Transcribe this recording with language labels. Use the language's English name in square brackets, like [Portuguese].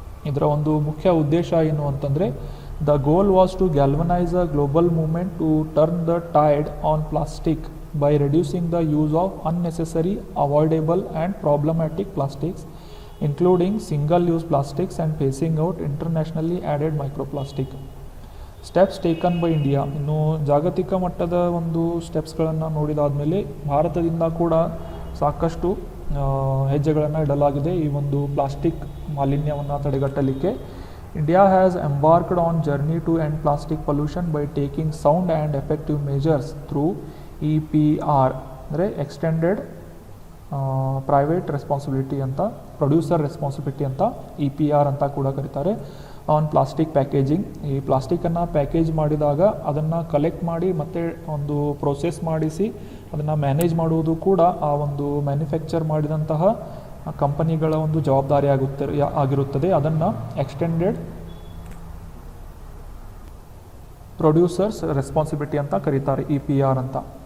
[Kannada] ಇದರ ಒಂದು ಮುಖ್ಯ ಉದ್ದೇಶ ಏನು ಅಂತಂದರೆ, [English] The goal was to galvanise a global movement to turn the tide on plastic by reducing the use of unnecessary, avoidable and problematic plastics, including single-use plastics, and phasing out internationally added microplastic. Steps taken by India. [Kannada] ಇನ್ನು ಜಾಗತಿಕ ಮಟ್ಟದ ಒಂದು ಸ್ಟೆಪ್ಸ್ಗಳನ್ನು ನೋಡಿದಾದಮೇಲೆ ಭಾರತದಿಂದ ಕೂಡ ಸಾಕಷ್ಟು ಹೆಜ್ಜೆಗಳನ್ನು ಇಡಲಾಗಿದೆ ಈ ಒಂದು ಪ್ಲಾಸ್ಟಿಕ್ ಮಾಲಿನ್ಯವನ್ನು ತಡೆಗಟ್ಟಲಿಕ್ಕೆ. [English] India has embarked on journey to end plastic pollution by taking sound and effective measures through EPR, [Kannada] ಅಂದರೆ ಎಕ್ಸ್ಟೆಂಡೆಡ್ ಪ್ರೈವೇಟ್ ರೆಸ್ಪಾನ್ಸಿಬಿಲಿಟಿ ಅಂತ, ಪ್ರೊಡ್ಯೂಸರ್ ರೆಸ್ಪಾನ್ಸಿಬಿಲಿಟಿ ಅಂತ EPR ಅಂತ ಕೂಡ ಕರೀತಾರೆ. [English] on plastic packaging, [Kannada] ಈ ಪ್ಲಾಸ್ಟಿಕ್ಕನ್ನು ಪ್ಯಾಕೇಜ್ ಮಾಡಿದಾಗ ಅದನ್ನು ಕಲೆಕ್ಟ್ ಮಾಡಿ ಮತ್ತು ಒಂದು ಪ್ರೋಸೆಸ್ ಮಾಡಿಸಿ ಅದನ್ನು ಮ್ಯಾನೇಜ್ ಮಾಡುವುದು ಕೂಡ ಆ ಒಂದು ಮ್ಯಾನುಫ್ಯಾಕ್ಚರ್ ಮಾಡಿದಂತಹ ಕಂಪನಿಗಳ ಒಂದು ಜವಾಬ್ದಾರಿ ಆಗಿರುತ್ತದೆ. ಅದನ್ನು ಎಕ್ಸ್ಟೆಂಡೆಡ್ ಪ್ರೊಡ್ಯೂಸರ್ಸ್ ರೆಸ್ಪಾನ್ಸಿಬಿಲಿಟಿ ಅಂತ ಕರೀತಾರೆ, EPR ಅಂತ.